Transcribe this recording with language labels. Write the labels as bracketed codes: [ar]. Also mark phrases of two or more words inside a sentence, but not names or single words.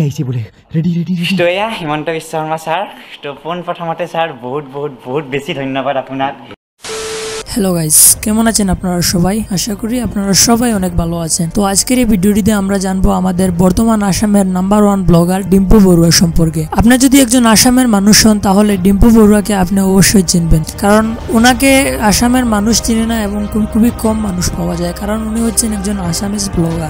[as] আহিছে বোলে ৰেডি ৰেডি তো এয়া হিমন্ত বিশ্ব শৰ্মা ছাৰ তো পোনপ্ৰথমতে ছাৰ বহুত বহুত বহুত বেছি ধন্যবাদ আপোনাক। [en] Hello guys, [bn] কেমন আছেন আপনারা সবাই? আশা করি আপনারা সবাই অনেক ভালো আছেন। তো আজকের এই ভিডিওটিতে আমরা জানবো আমাদের বর্তমান আসামের [en] number 1 blogger [bn] ডিম্পু বড়ুয়া সম্পর্কে। আপনি যদি একজন আসামের মানুষ হন তাহলে ডিম্পু বড়ুয়াকে আপনি অবশ্যই চিনবেন, কারণ ওনাকে আসামের মানুষ চিনে না এবং খুবই কম মানুষ পাওয়া যায়, কারণ উনি হচ্ছেন একজন [en] Assamese blogger.